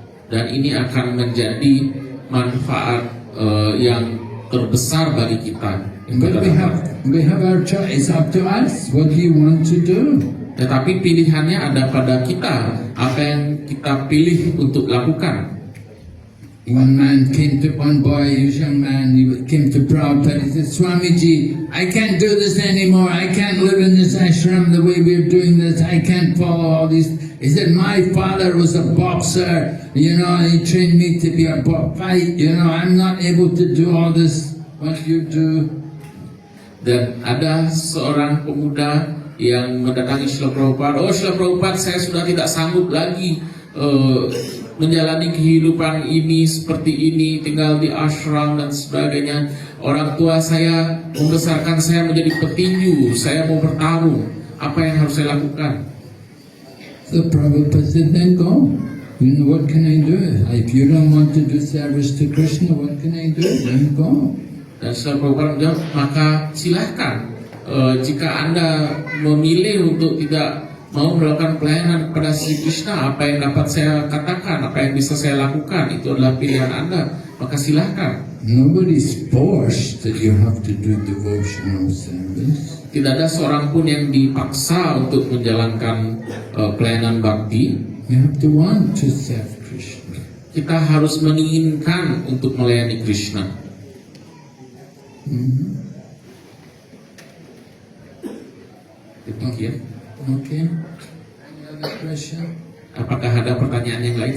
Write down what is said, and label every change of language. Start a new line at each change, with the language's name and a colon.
Indonesian: Dan ini akan menjadi manfaat yang terbesar bagi kita.
English: But we have our choice. It's up to us. What do you want to do?
Indonesian: Tetapi pilihannya ada pada kita. Apa yang kita pilih untuk lakukan.
English: One man came to one boy, he was a young man, he came to Prabhupada, he said, Swamiji, I can't do this anymore, I can't live in this ashram the way we're doing this, I can't follow all these. He said, my father was a boxer, he trained me to be a fight, I'm not able to do all this, what you do.
Indonesian: Dan ada seorang pemuda yang mendatangi Srila Prabhupada. Oh Srila Prabhupada, saya sudah tidak sanggup lagi menjalani kehidupan ini seperti ini, tinggal di ashram dan sebagainya. Orang tua saya membesarkan saya menjadi petinju, saya mau bertarung. Apa yang harus saya lakukan?
English: So Prabhupada said, then go. What can I do? If you don't want to do service to Krishna, what can I do? Then go.
Indonesian: Dan Srila Prabhupada menjawab, maka silahkan. Jika Anda memilih untuk tidak mau melakukan pelayanan kepada Sri Krishna, apa yang dapat saya katakan, apa yang bisa saya lakukan, itu adalah pilihan Anda, maka silahkan.
English: Nobody's forced that you have to do devotional service.
Indonesian: Tidak ada seorang pun yang dipaksa untuk menjalankan pelayanan bakti.
English: You have to want to serve Krishna.
Indonesian: Kita harus menginginkan untuk melayani Krishna. Demikian.
English: Okay. Any other question?
Indonesian: Apakah ada pertanyaan yang lain?